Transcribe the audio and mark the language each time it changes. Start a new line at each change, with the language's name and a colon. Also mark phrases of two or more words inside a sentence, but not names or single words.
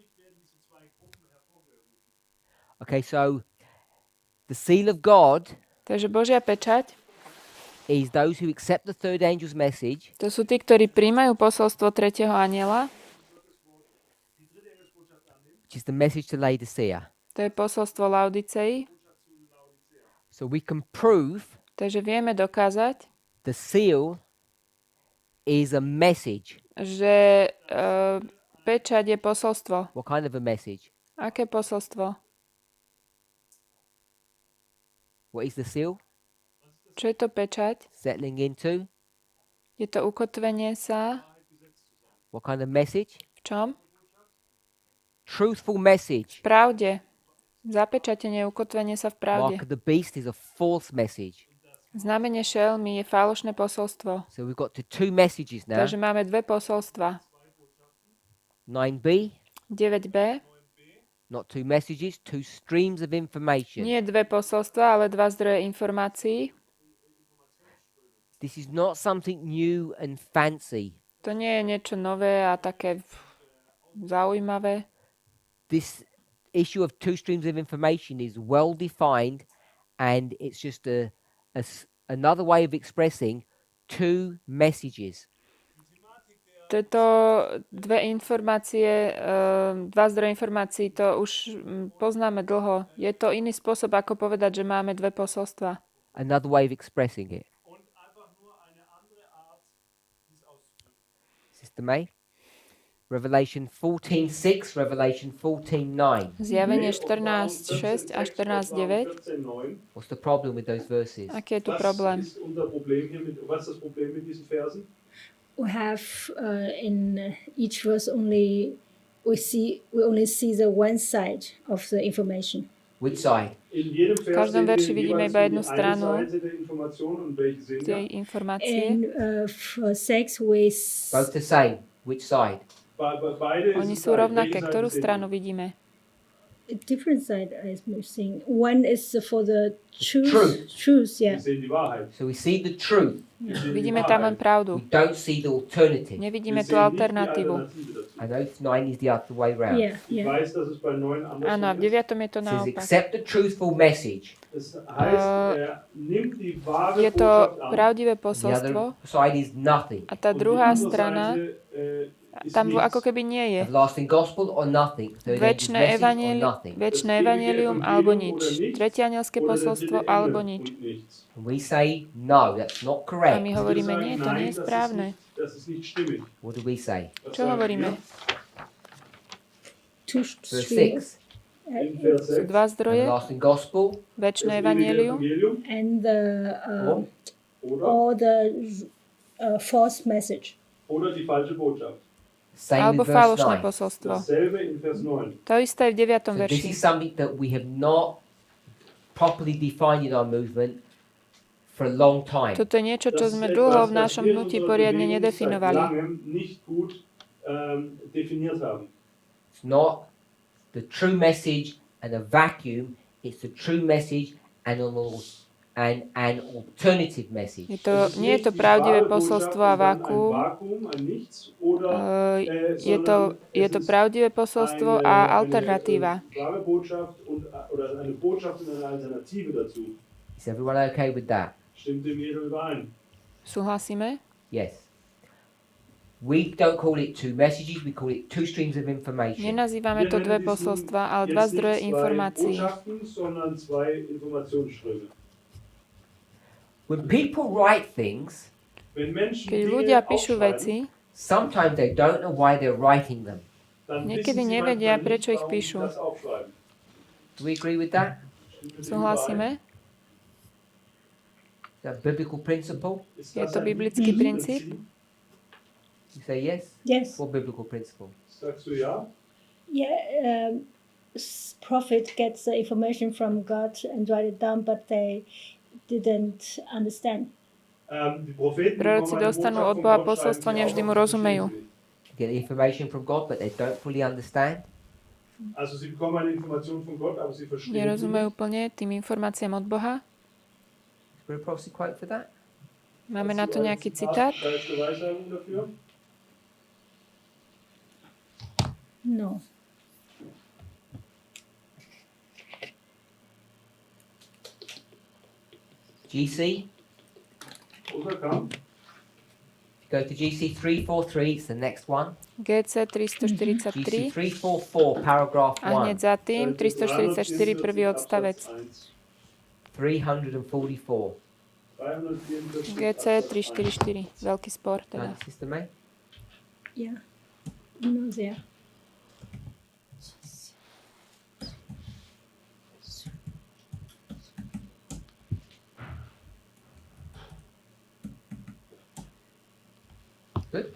English: Okay, so the seal of God
Slovak: Takže Božia pečať,
English: is those who accept the third angel's message,
Slovak: to sú tí, ktorí príjmajú posolstvo tretieho anjela.
English: which is the message to Laodicea.
Slovak: To je posolstvo Laodicei.
English: So we can prove
Slovak: Takže vieme dokázať,
English: the seal is a message.
Slovak: že pečať je posolstvo.
English: What kind of a message?
Slovak: Aké posolstvo?
English: What is the seal?
Slovak: Čo je to pečať?
English: Settling into?
Slovak: Je to ukotvenie sa
English: What kind of message?
Slovak: v čom?
English: Truthful message.
Slovak: V pravde. Zapečatenie, ukotvenie sa v pravde.
English: Mark of the beast is a false message.
Slovak: Znamenie šelmy je falošné posolstvo.
English: So we've got the two messages now.
Slovak: Takže máme dve posolstva.
English: 9b,
Slovak: 9b.
English: not two messages, two streams of information.
Slovak: Nie dve posolstva, ale dva zdroje informácií.
English: This is not something new and fancy.
Slovak: To nie je niečo nové a také zaujímavé.
English: This issue of two streams of information is well defined, and it's just another way of expressing two messages.
Slovak: Tieto dve informácie, dva zdroje informácií, to už poznáme dlho. Je to iný spôsob, ako povedať, že máme dve posolstva.
English: Another way of expressing it. Sister May? Revelation 14:6, Revelation 14:9.
Slovak: Zjavenie 14.6 a 14.9.
English: What's the problem with those verses?
Slovak: Aký je tu problém?
German: Was ist das Problem mit diesen Versen?
English: We have in each verse only we only see the one side of the information. Which side?
German: In jedem
Slovak: V
German: Vers
Slovak: každom
German: sehen wir
Slovak: verši vidíme
German: jeweils
Slovak: iba
German: nur
Slovak: jednu
German: die eine
Slovak: stranu
German: Seite der Information und welche sind
Slovak: tej
German: da?
Slovak: informácie.
English: And for sex, we Both the same. Which side?
German: Beide
Slovak: Oni
German: ist
Slovak: sú
German: gleich.
Slovak: rovnaké.
German: Welche Seite
Slovak: Ktorú
German: sehen wir?
Slovak: stranu vidíme?
English: a different side I'm seeing. One is for the Truth. truth,
German: Wir
English: yeah.
German: sehen die Wahrheit.
English: So we see the truth.
German: Wir sehen die
Slovak: Vidíme tam len
German: Wahrheit.
Slovak: pravdu.
English: We don't see the alternative.
Slovak: Nevidíme
German: Wir
Slovak: tú
German: sehen nicht die
Slovak: alternatívu.
German: Alternative dazu.
English: I know 9 is the other way round. Yeah,
German: Ich
English: yeah.
German: weiß, dass es bei 9
Slovak: Áno, a
German: andersrum
Slovak: v 9. je to
English: It says,
Slovak: naopak.
English: accept the truthful message.
German: Das heißt, nimmt die wahre
Slovak: Je to
German: Botschaft an.
Slovak: pravdivé
English: The
Slovak: posolstvo
English: other side is nothing.
Slovak: a tá
German: Und die
Slovak: druhá
German: andere
Slovak: strana,
German: Seite, ist
Slovak: tam
German: nichts.
Slovak: ako keby nie je.
English: Everlasting gospel or nothing. Third angel's
Slovak: Večné
English: message or
Slovak: evanjelium,
English: nothing.
Slovak: večné evanjelium alebo nič. Tretie anielské
German: Oder der
Slovak: posolstvo
German: dritte
Slovak: alebo
German: Engel
Slovak: nič.
German: und nichts.
English: And we say, no, that's not
Slovak: A
English: correct.
Slovak: my
German: Wir
Slovak: hovoríme,
German: sagen,
Slovak: nie, to nie je
German: nein,
Slovak: správne.
German: Das ist nicht stimmig.
English: What do we say?
German: Was
Slovak: Čo
German: sagen
Slovak: hovoríme?
German: wir?
English: Two Verse streams. 6.
German: In Vers
Slovak: Sú
German: 6.
Slovak: dva zdroje,
English: Everlasting gospel
Slovak: večné
German: Das ewige
Slovak: evanjelium
German: Evangelium
English: And the
German: oder,
English: or the false message.
German: oder die falsche Botschaft.
English: same
Slovak: alebo
English: with verse
Slovak: falošné
English: 9.
Slovak: posolstvo.
German: Dasselbe in Vers 9.
Slovak: To isté je v 9.
English: So this
Slovak: verši.
English: is something that we have not properly defined in our movement for a long time.
Slovak: Toto je niečo, čo
German: Das
Slovak: sme
German: ist
Slovak: dlho
German: etwas,
Slovak: v
German: das
Slovak: našom
German: wir in
Slovak: hnutí
German: unserer
Slovak: poriadne
German: Bewegung seit
Slovak: nedefinovali.
German: langem nicht gut definiert haben.
English: It's not the true message and a vacuum. It's the true message and an alternative message.
Slovak: Nie je to pravdivé posolstvo a vákuum. Je to pravdivé posolstvo a alternatíva.
English: Is everyone okay with that?
Slovak: Súhlasíme?
English: Yes. We don't call it two messages, we call it two streams of information.
Slovak: Nenazývame to dve posolstva, ale dva zdroje informácií.
English: When people write things,
Slovak: Keď ľudia píšu veci,
English: sometimes they don't know why they're writing them.
Slovak: niekedy nevedia, prečo ich píšu.
English: Do we agree with that?
Slovak: Súhlasíme?
English: Is that a biblical principle?
Slovak: Je to biblický princíp?
English: You say yes? Yes. What biblical principle?
German: Sagst du ja?
English: Yeah. Prophet gets the information from God and write it down, but they didn't understand.
Slovak: Proroci dostanú od Boha posolstvo, nevždy mu rozumejú.
English: You get information from God, but they don't fully understand.
German: Also sie bekommen eine Information von Gott, aber sie verstehen sie
Slovak: Nerozumejú
German: nicht.
Slovak: plne tým informáciám od Boha.
English: Is there a prophecy quote for that?
Slovak: Máme
German: Hast
Slovak: na
German: du
Slovak: to
German: ein
Slovak: nejaký
German: Zitat,
Slovak: citát?
German: geistliche Weissagung dafür?
English: No. GC. Overcome. Go to GC 343. It's the next one. GC GC 343 344, paragraph
Slovak: a hneď 1. za tým 344 prvý odstavec. 344. 344. GC 344, veľký spor teda.
English: Sister May? Yeah. No, there. Good.